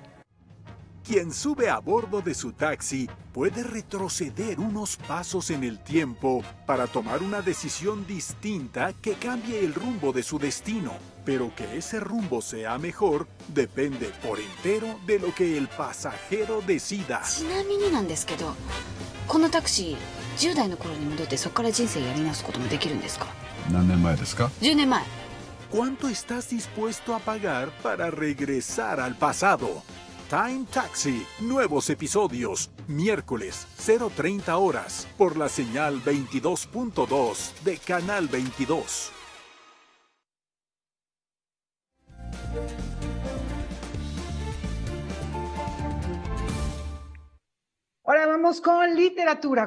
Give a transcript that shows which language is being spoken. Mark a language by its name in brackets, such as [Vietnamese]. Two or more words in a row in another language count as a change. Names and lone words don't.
[Spanish] Quien sube a bordo de su taxi puede retroceder unos pasos en el tiempo para tomar una decisión distinta que cambie el rumbo de su destino. Pero que ese rumbo sea mejor depende por entero de lo que el pasajero decida. [Japanese] ちなみになんですけど、このタクシー10代の頃に戻ってそこから人生やり直すこともできるんですか？何年前ですか？10年前。 [Spanish] ¿Cuánto estás dispuesto a pagar para regresar al pasado? Time Taxi, nuevos episodios, miércoles 0:30 horas, por la señal 22.2 de Canal 22. Ahora vamos con literatura.